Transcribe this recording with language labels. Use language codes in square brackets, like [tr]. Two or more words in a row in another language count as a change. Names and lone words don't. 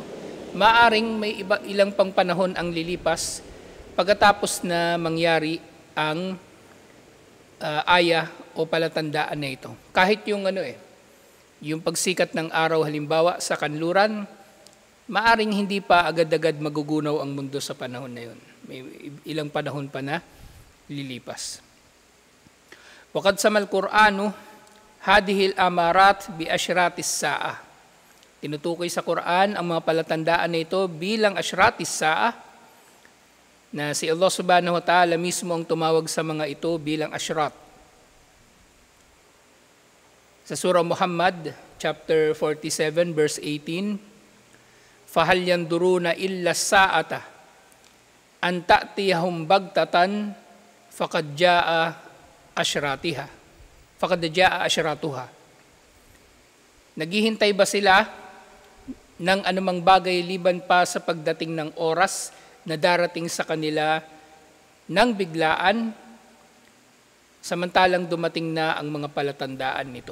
[tl] Maaring may ilang pang panahon ang lilipas pagkatapos na mangyari ang aya o palatandaan na ito. Kahit yung yung pagsikat ng araw halimbawa sa kanluran, maaring hindi pa agad-agad magugunaw ang mundo sa panahon na yun. May ilang panahon pa na lilipas. [ar] وقد سمى القرآن هذه الأمارات بأشراط الساعة. [tl] Tinutukoy sa Quran ang mga palatandaan na ito bilang [ar] أشراط الساعة, [tl] na si Allah [ar] سبحانه وتعالى [tl] mismo ang tumawag sa mga ito bilang ashrat. Sa surah Muhammad, chapter 47, verse 18, [ar] فَهَلْ يَنْدُرُونَ إِلَّا السَّاعَةَ أَنْ تَأْتِيَهُمْ بَغْتَةً فَقَدْ جَاءَ أَشْرَاتِهَا. فقد جاء أشراطها. [tl] Naghihintay ba sila ng anumang bagay liban pa sa pagdating ng oras na darating sa kanila ng biglaan, samantalang dumating na ang mga palatandaan nito?